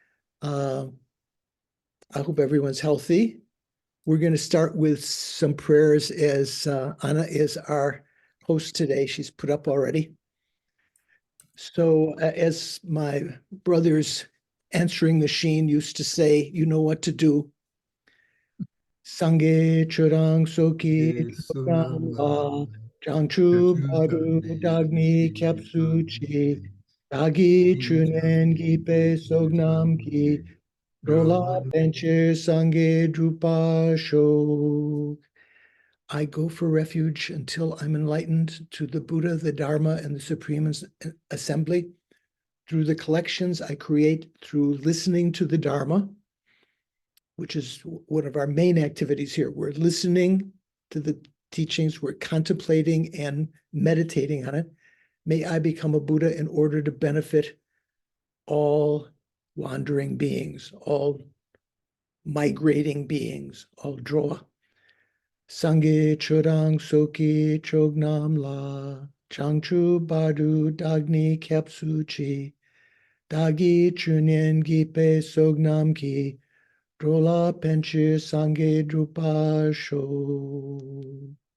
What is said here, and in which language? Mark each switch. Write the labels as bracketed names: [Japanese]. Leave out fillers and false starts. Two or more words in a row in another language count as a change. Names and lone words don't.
[English] I hope everyone's healthy. We're going to start with some prayers as Anna is our host today. She's put up already. So as my brother's answering machine used to say, you know what to do. [Tibetan] སངས་རྒྱས་ ཆོས་དང་ ཚོགས་ཀྱི་ རྣམས་ ལ། བྱང་ཆུབ་ བར་དུ་ བདག་ནི་ སྐྱབས་སུ་ མཆི། བདག་གིས་ ཆོས་ཉན་ བགྱིས་པའི་ བསོད་ནམས་ ཀྱིས། འགྲོ་ལ་ ཕན་ཕྱིར་ སངས་རྒྱས་ འགྲུབ་པར་ ཤོག. [English] I go for refuge until I'm enlightened to the Buddha, the Dharma, and the Supreme Assembly. Through the collections I create through listening to the Dharma, which is one of our main activities here. We're listening to the teachings, we're contemplating and meditating on it. May I become a Buddha in order to benefit all wandering beings, all migrating beings, all droa. [Tibetan] སངས་རྒྱས་ ཆོས་དང་ ཚོགས་ཀྱི་ མཆོག་རྣམས་ ལ། བྱང་ཆུབ་ བར་དུ་ བདག་ནི་ སྐྱབས་སུ་ མཆི། བདག་གིས་ ཆོས་ཉན་ བགྱིས་པའི་ བསོད་ནམས་ ཀྱིས། འགྲོ་ལ་ ཕན་ཕྱིར་ སངས་རྒྱས་ འགྲུབ་པར་ ཤོག.